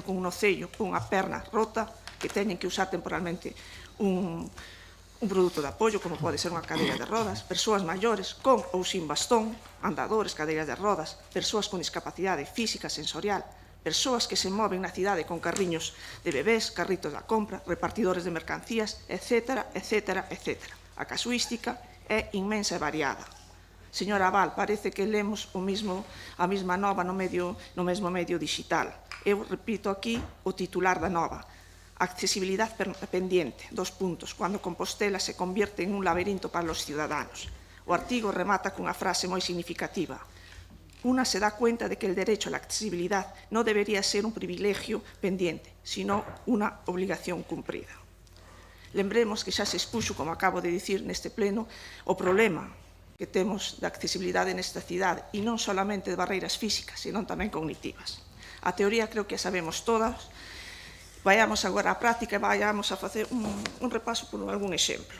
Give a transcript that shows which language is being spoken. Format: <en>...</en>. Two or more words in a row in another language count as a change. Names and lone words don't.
<gl>con un ocello, con unha perna rota, que teñen que usar temporalmente un produto de apoio, como pode ser unha cadeira de rodas, persoas maiores con ou sin bastón, andadores, cadeiras de rodas, persoas con discapacidade física, sensorial, persoas que se moven na cidade con carriños de bebés, carritos da compra, repartidores de mercancías, etc., etc., etc. A casuística é inmensa e variada. Señora Val, parece que lemos a mesma nova no mesmo medio digital. Eu repito aquí o titular da nova.</gl> <es>Accesibilidad pendiente, 2 puntos, cuando Compostela se convierte en un laberinto para los ciudadanos.</es> <gl>O artigo remata cunha frase moi significativa.</gl> <es>Una se dá cuenta de que el derecho a la accesibilidad no debería ser un privilegio pendiente, sino una obligación cumprida.</es> <gl>Lembremos que xa se expuxo, como acabo de dicir neste pleno, o problema que temos de accesibilidade nesta cidade, e non solamente de barreiras físicas, senón tamén cognitivas. A teoría creo que a sabemos todas. Vayamos agora á práctica e vayamos a facer un repaso por algún exemplo.</gl>